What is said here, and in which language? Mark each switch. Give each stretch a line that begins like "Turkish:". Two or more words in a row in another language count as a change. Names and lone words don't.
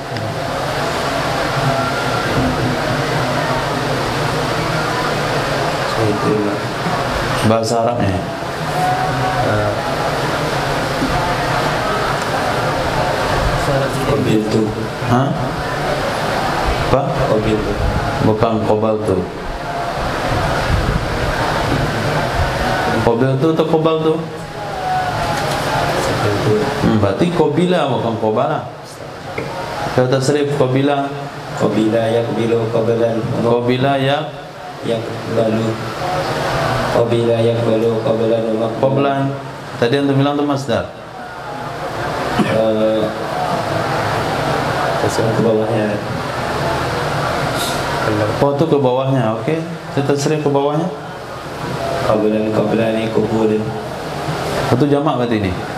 Indonesian: Saya terima. Bahasa Arabnya Qabiltu. hah? Apa? Qabiltu. Bukan qobal tu. Qobal tu atau qobal tu? Berarti qobila bukan qobala. Kalau tasrif qobila,
Arabic: Qabila yaqbilu qablan.
Indonesian: qobila ya Yaqbalu.
Arabic: Qabila yaqbalu qablan wa maqbul.
Indonesian: qoblan. Tadi antum bilang tu masdar. Terus ke bawahnya. Oh tu ke bawahnya, okey. Kita tasrif ke bawahnya.
Arabic: Qablani qubulin.
Indonesian: Itu jamak berarti ini.